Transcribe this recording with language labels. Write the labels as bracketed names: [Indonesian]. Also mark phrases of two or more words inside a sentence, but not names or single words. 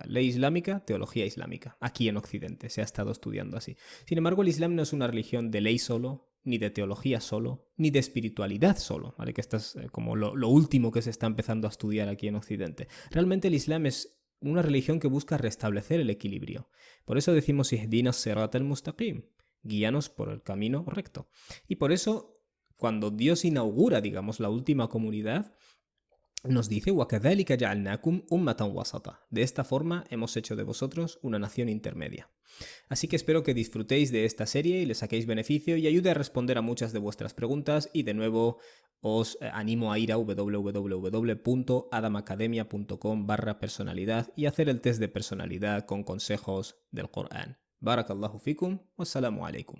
[Spanish] Ley islámica, teología islámica. Aquí en Occidente se ha estado estudiando así. Sin embargo, el Islam no es una religión de ley solo, ni de teología solo, ni de espiritualidad solo, ¿vale? Que esto es como lo último que se está empezando a estudiar aquí en Occidente. Realmente el Islam es una religión que busca restablecer el equilibrio. Por eso decimos [Arabic] اهدنا صراط المستقيم, [Spanish] guíanos por el camino recto. Y por eso, cuando Dios inaugura, digamos, la última comunidad, nos dice [Arabic] وَكَذَلِكَ جَعَلْنَاكُمْ أُمَّةً وَسَطًا. [Spanish] De esta forma hemos hecho de vosotros una nación intermedia. Así que espero que disfrutéis de esta serie y le saquéis beneficio y ayude a responder a muchas de vuestras preguntas, y de nuevo os animo a ir a www.adamacademia.com/personalidad y hacer el test de personalidad con consejos del Corán. [Arabic] بارك الله فيكم، والسلام عليكم.